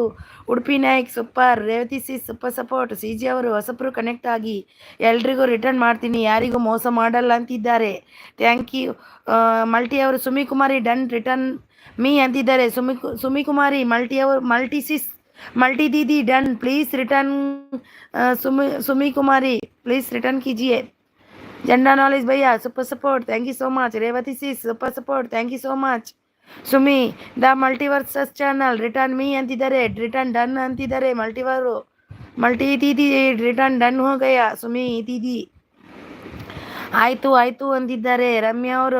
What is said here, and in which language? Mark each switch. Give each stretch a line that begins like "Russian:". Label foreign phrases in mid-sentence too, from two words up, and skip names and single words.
English: Udupi Naik super. Revathi sis super support.
Kannada: ಸಿ ಜಿ ಅವರು ಹೊಸಬ್ರು ಕನೆಕ್ಟ್ ಆಗಿ ಎಲ್ರಿಗೂ ರಿಟರ್ನ್ ಮಾಡ್ತೀನಿ, ಯಾರಿಗೂ ಮೋಸ ಮಾಡಲ್ಲ ಅಂತಿದ್ದಾರೆ.
English: thank you.
Kannada: ಮಲ್ಟಿ ಅವರು ಸುಮಿ ಕುಮಾರಿ
English: done return me
Kannada: ಅಂತಿದ್ದಾರೆ.
Hindi: ಸುಮಿ ಕುಮಾರಿ ಮಲ್ಟಿ ಸಿಸ್ मल्टी दीदी
English: done please return.
Hindi: सुमी कुमारी
English: please return
Hindi: कीजिए.
English: Gender Knowledge bhaiya super support, thank you so much. Revathi sis super support, thank you so much.
Kannada: ಸುಮಿ ದ ಮಲ್ಟಿವರ್ಸಸ್ ಚಾನಲ್
English: return me
Kannada: ಅಂತಿದ್ದಾರೆ,
English: return done
Kannada: ಅಂತಿದ್ದಾರೆ.
Hindi: मल्टी दीदी
English: return done
Hindi: हो गया सुमी दीदी.
Kannada: ಆಯಿತು ಆಯಿತು ಅಂತಿದ್ದಾರೆ ರಮ್ಯಾ ಅವರು.